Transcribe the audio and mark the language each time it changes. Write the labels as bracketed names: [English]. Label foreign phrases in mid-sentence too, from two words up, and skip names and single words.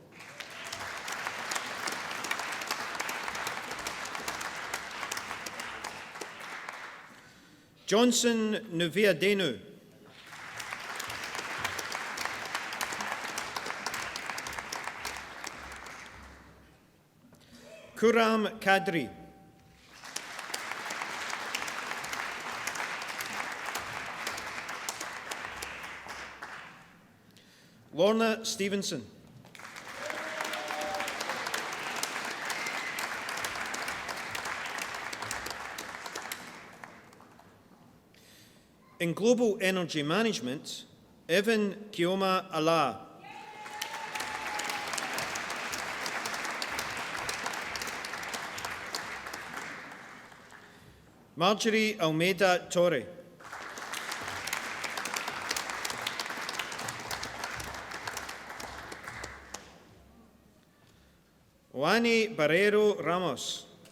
[English] Johnson Nuviadenu. Kuram Kadri. Lorna Stevenson. In global energy management, Evan Kioma Allah. Marjorie Almeida Torre. Juani Barrero Ramos.